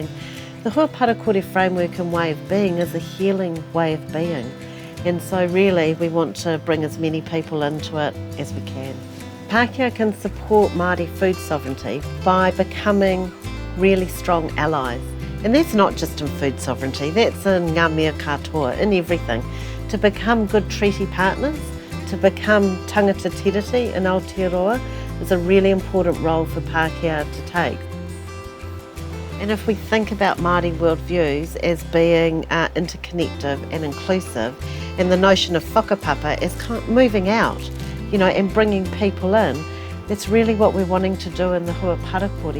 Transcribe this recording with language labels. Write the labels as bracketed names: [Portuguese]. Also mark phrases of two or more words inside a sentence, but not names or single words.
[English] The Hua Parakore framework and way of being is a healing way of being. And so really we want to bring as many people into it as we can. Pākehā can support Māori food sovereignty by becoming really strong allies. And that's not just in food sovereignty, that's in [Māori] ngā mea katoa, [English] in everything. To become good treaty partners, to become [Māori] tangata tiriti [English] in Aotearoa is a really important role for Pākehā to take. And if we think about Māori worldviews as being interconnective and inclusive, and the notion of whakapapa as kind of moving out, you know, and bringing people in, that's really what we're wanting to do in the Hua Parakore.